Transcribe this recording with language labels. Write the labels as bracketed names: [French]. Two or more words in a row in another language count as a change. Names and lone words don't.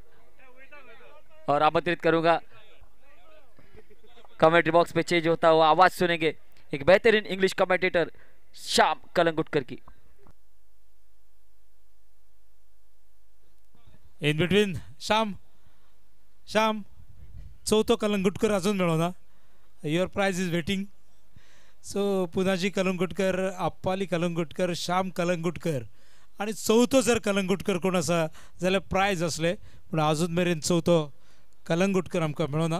[Hindi] और आमंत्रित करूंगा [English] commentary box [Hindi] में चेंज होता हुआ आवाज सुनेंगे एक बेहतरीन [English] English commentator [Hindi] श्याम कलंगुटकर की। [English] in between [Konkani] श्याम चौथो कलंगुटकर अजून मेळोना, [English] your prize is waiting. [Konkani] सो पुनाजी कलंगुटकर, आप्पाली कलंगुटकर, श्याम कलंगुटकर आणि चौथो जर कलंगुटकर कोण आसा जाल्यार प्राइज असले, पण अजून मेरेन चौथो कलंगुटकर आमकां मेळोना।